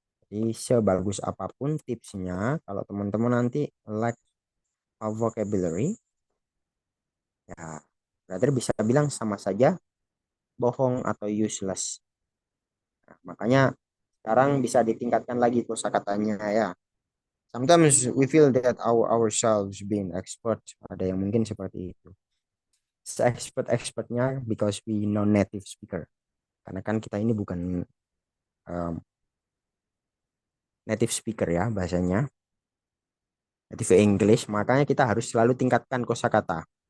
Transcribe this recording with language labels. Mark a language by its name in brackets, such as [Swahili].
[Indonesian] Jadi sebagus apapun tipsnya, kalau teman-teman nanti [English] lack of vocabulary, [Indonesian] ya berarti bisa bilang sama saja bohong atau useless. Nah, makanya sekarang bisa ditingkatkan lagi kosakatanya ya. [English] Sometimes we feel that ourselves being expert. [Indonesian] Ada yang mungkin seperti itu. [English] Se-expert-expertnya because we non-native speaker. [Indonesian] Karena kan kita ini bukan um, native speaker ya bahasanya. Native English, makanya kita harus selalu tingkatkan kosakata.